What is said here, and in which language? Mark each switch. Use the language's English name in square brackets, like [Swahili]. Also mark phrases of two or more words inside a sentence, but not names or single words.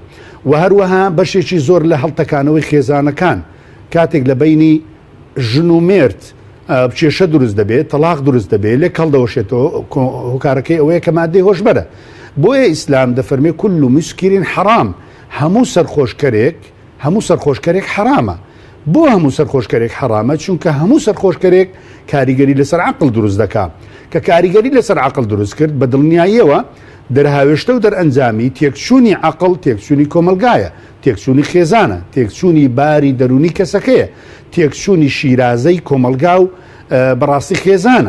[Central Kurdish] و هەروەها بەشێکی زۆر لە هەڵتەکانەوەی خێزانەکان کاتێک لە بینی ژن و مێرد بچێشە دروست دەبێت، تەلاق دروست دەبێت، لێ کەڵدەوەشێتەوە. هۆکارەکەی ئەوەیە کە مادەی هۆشبەرە. بۆیە ئیسلام دەفەرمێ [Arabic] كل مسكر حرام، [Central Kurdish] هەموو سەرخۆشکەرێک حرامە. بۆ هەموو سەرخۆشکەرێک حرامە؟ چونکە هەموو سەرخۆشکەرێک کاریگەری لەسەر عقل دروست دەکات، کە کاریگەری لەسەر عقل دروست کرد بە دڵنیاییەوە دەرهاوێشتە و دەرئەنجامی تێکچوونی عقل تێکچوونی کۆمەلگایە، تێکچوونی خێزانە، تێکچوونی باری دەرونی کەسەکەیە، تێکچوونی شیرازەی کۆمەلگا و بەڕاستی خێزانە.